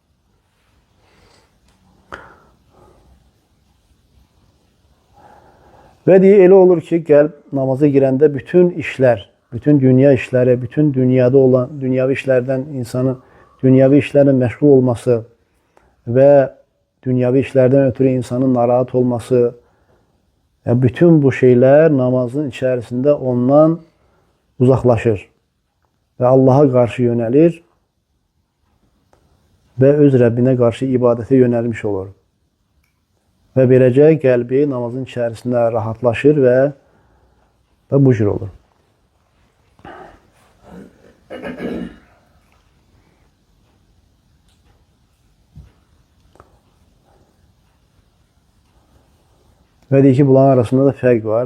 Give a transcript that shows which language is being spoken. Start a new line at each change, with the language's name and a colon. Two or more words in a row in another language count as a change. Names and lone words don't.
Azerbaijani: Və deyir, elə olur ki, qəlb namaza girəndə bütün işlər, bütün dünya işləri, bütün dünyada olan dünyavi işlərdən insanın dünyavi işlərlə məşğul olması və dünyavi işlərdən ötürü insanın narahat olması
Turkish: Yani bütün bu şeyler namazın içerisinde ondan uzaklaşır. Ve Allah'a karşı yönelir
Azerbaijani: ve öz Rəbbinə qarşı ibadətə yönəlmiş olur. Və beləcə qəlbi namazın içərisində rahatlaşır və bu cür olur. Və deyir ki, bunların arasında da fərq var.